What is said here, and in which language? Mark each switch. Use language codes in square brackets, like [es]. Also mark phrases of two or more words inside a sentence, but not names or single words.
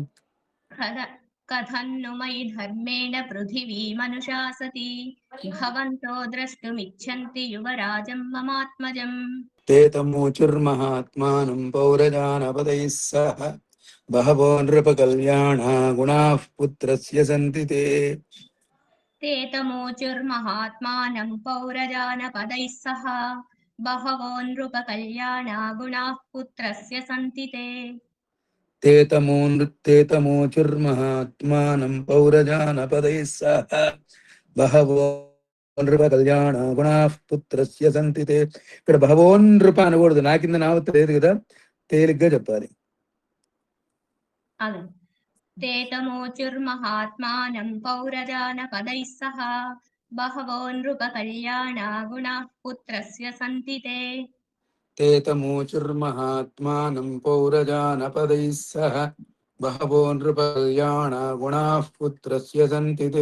[sa] కథన్ను మయి ధర్మేణ పృథివీ మనుషా సతి భవంతో ద్రష్టుమిచ్చంతి యువరాజం మమాత్మజం. తే తమూచుర్మహాత్మానం పౌరజానపదైః సహ బహవో నృపకల్యాణా గుణాః పుత్రస్య సంతి తే. ते तमोचुर्महात्मानं पौरजानपदैः सह बहवो नृपकल्याणा गुणाः पुत्रस्य सन्ति ते. ते तमोचुर्महात्मानं पौरजानपदैः सह बहवो నృపకల్యాణా గుణాః పుత్రస్య సంతి తే. [te] ఇక్కడ [sa] బహవో నృప [te] అనకూడదు, నా కింద నావత్తు లేదు కదా, తేలిగ్గా చెప్పాలి. [sa] ते तमोचुर्महात्मानं पौरजानपदैः सह बहवो नृपकल्याणा गुणाः पुत्रस्य सन्ति ते. ते तमोचुर्महात्मानं पौरजानपदैः सह बहवो नृपकल्याणा गुणाः पुत्रस्य सन्ति ते.